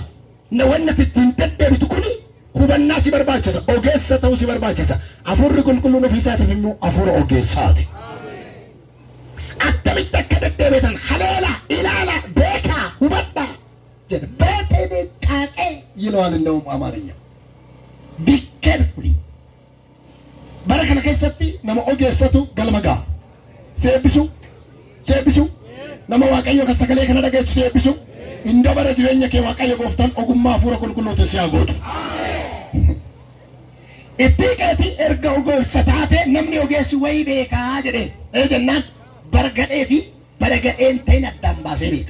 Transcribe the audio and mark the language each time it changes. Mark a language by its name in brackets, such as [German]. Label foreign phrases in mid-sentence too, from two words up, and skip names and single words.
[Oromo] Na wanna ittiin deddeebitu kuni hubannaa si barbaachisa. Ogeessa ta'uu si barbaachisa. Afurri qulqulluun ofii isaatiif immoo afura ogeessaati. Akkamitti akka deddeebitan haleela ilaala beekaa hubadhaa jedha. Beekee beekaaqee [Amharic] ይለዋል እንደውም አማርኛ. [English] Be carefully. [Oromo] bara kana keessatti nama ogeessatu galma ga'a. Seebbisu nama Waaqayyo kan sagalee kana dhageessu seebbisu. Inda bara jireenya kee Waaqayyo gooftaan ogummaa hafuura qulqulluutiin si haa gootu. Itti qeetii erga ogeessa taate namni ogeessi wayii beekaa jedhee jennaan bara gadhee fi bara gadheen ta'in addaan baasee beeka.